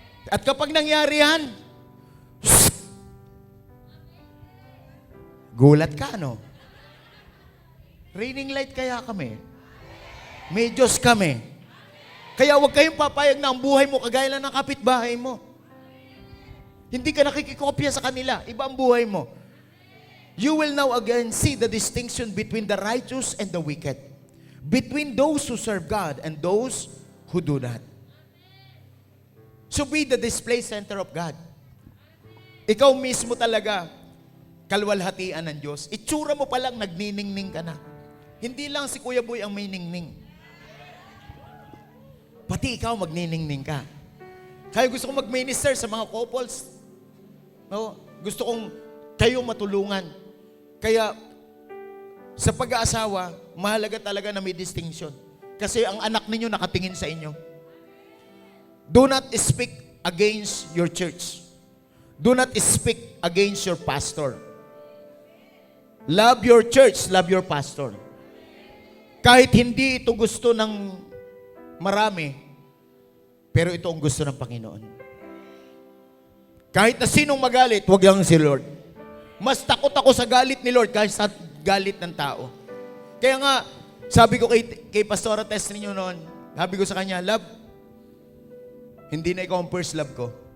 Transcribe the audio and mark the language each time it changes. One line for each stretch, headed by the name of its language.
Filipino: At kapag nangyari yan, gulat ka, no? Raining light kaya kami. May Diyos kami. Kaya huwag kayong papayag na ang buhay mo kagaya lang ng kapitbahay mo. Hindi ka nakikikopya sa kanila. Iba ang buhay mo.
English: You will now again see the distinction between the righteous and the wicked. Between those who serve God and those who do not. So be the display center of God.
Filipino: Ikaw mismo talaga, kalwalhatian ng Diyos. Itsura mo palang nagniningning ka na. Hindi lang si Kuya Boy ang may ningning. Pati ikaw magniningning ka. Kaya gusto kong mag-minister sa mga couples. No? Gusto kong kayo matulungan. Kaya sa pag-aasawa, mahalaga talaga na may distinction. Kasi ang anak ninyo nakatingin sa inyo.
English: Do not speak against your church. Do not speak against your pastor. Love your church, love your pastor.
Filipino: Kahit hindi ito gusto ng marami, pero ito ang gusto ng Panginoon. Kahit na sinong magalit, huwag lang si Lord. Mas takot ako sa galit ni Lord kahit sa galit ng tao. Kaya nga, sabi ko kay Pastora Tess ninyo noon, sabi ko sa kanya, love, hindi na ikaw ang first love ko.